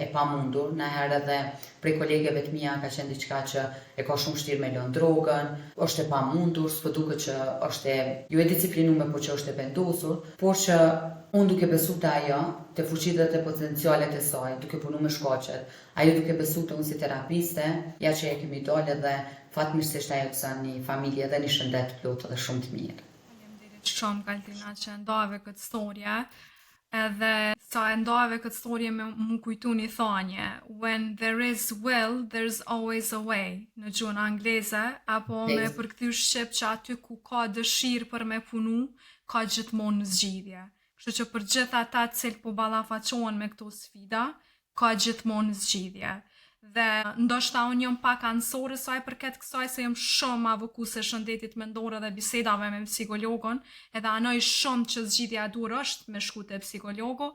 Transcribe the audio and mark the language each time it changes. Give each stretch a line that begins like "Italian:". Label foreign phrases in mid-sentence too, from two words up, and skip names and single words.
Albanian: pamundur, na herë edhe prej kolegeve të mia ka qenë diçka që e ka shumë vështirë me lënë drogën, është e pamundur, s'po duket që është jo e disiplinuar, por që është e vendosur, por që unë duke besu të ajo, të fuqitë dhe të potencialet e saj, duke punu me shkaqet, ajo duke besu të unë si terapiste, ja që e kemi dole dhe fatmirësisht ajo të një familje dhe një shëndet plot dhe shumë të mirë. Shumë Kaltina që ndave këtë storje. Edhe sa e ndave këtë storje me mu kujtu një thanje,
English: when there is will, there's always a way,
Albanian: në gjuhën angleze, apo me përkthy shqip që aty ku ka dëshirë për me punu, ka gjithmonë zgjidhje. Kështu që për gjithë ata cilë po ballafaqohen me këto sfida, ka gjithmonë zgjidhje. Dhe ndoshta unë jam pak anësore saj përket kësaj se jam shumë avokuse shëndetit mendore dhe bisedave me psikologun, edhe anoj shumë që zgjidhja e dur është me shku te psikologu.